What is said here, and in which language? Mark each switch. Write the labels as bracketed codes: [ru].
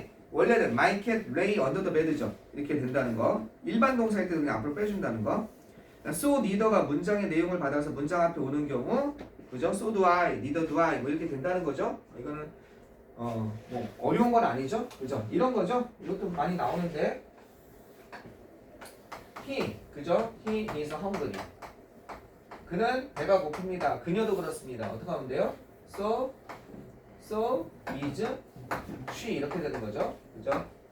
[ko] 원래는 [en] my cat lay under the bed죠. [ko] 이렇게 된다는 거. 일반 동사일 때 그냥 앞으로 빼준다는 거. So neither가 문장의 내용을 받아서 문장 앞에 오는 경우 그죠? [en] So do I, neither do I [ko] 뭐 이렇게 된다는 거죠. 이거는 뭐 어려운 건 아니죠? 그죠? 이런 거죠? 이것도 많이 나오는데 he, 그죠? [en] He is hungry. [ko] 그는 배가 고픕니다. 그녀도 그렇습니다. 어떻게 하면 돼요? [en] So is she [ko] 이렇게 되는 거죠. 그죠?